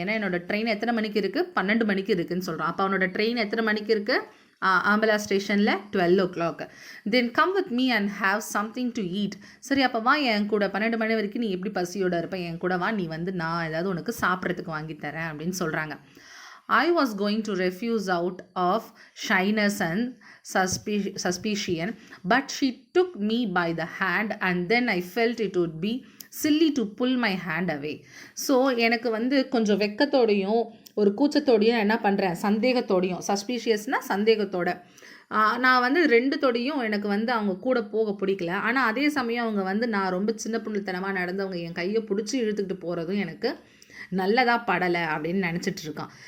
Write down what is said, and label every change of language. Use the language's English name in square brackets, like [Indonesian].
[Tamil] ஏன்னா என்னோட ட்ரெயின் எத்தனை மணிக்கு இருக்குது, 12 மணிக்கு இருக்குதுன்னு சொல்கிறான். அப்போ அவனோட ட்ரெயின் எத்தனை மணிக்கு இருக்குது, ஆம்பலா ஸ்டேஷனில் 12 o'clock. [English] Then come with me and have something to eat. [Tamil] சரி அப்போ வா என் கூட, 12 மணி வரைக்கும் நீ எப்படி பசியோடு இருப்ப, என் கூட வா, நீ வந்து நான் ஏதாவது உனக்கு சாப்பிட்றதுக்கு வாங்கி தரேன் அப்படின்னு சொல்கிறாங்க. [English] I was going to refuse out of shyness and suspicion, but she took me by the hand and then I felt it would be silly to pull my hand away. [Tamil] So எனக்கு வந்து கொஞ்சம் வெக்கத்தோடையும் ஒரு கூச்சத்தோடையும் என்ன பண்ணுறேன், சந்தேகத்தோடையும், சஸ்பீஷியஸ்னால் சந்தேகத்தோட, நான் வந்து 2 எனக்கு வந்து அவங்க கூட போக பிடிக்கல. ஆனால் அதே சமயம் அவங்க வந்து நான் ரொம்ப சின்ன பிள்ளைத்தனமாக நடந்தவங்க என் கையை பிடிச்சி இழுத்துக்கிட்டு போகிறதும் எனக்கு நல்லதாக படலை அப்படின்னு நினச்சிட்டு இருக்கான்.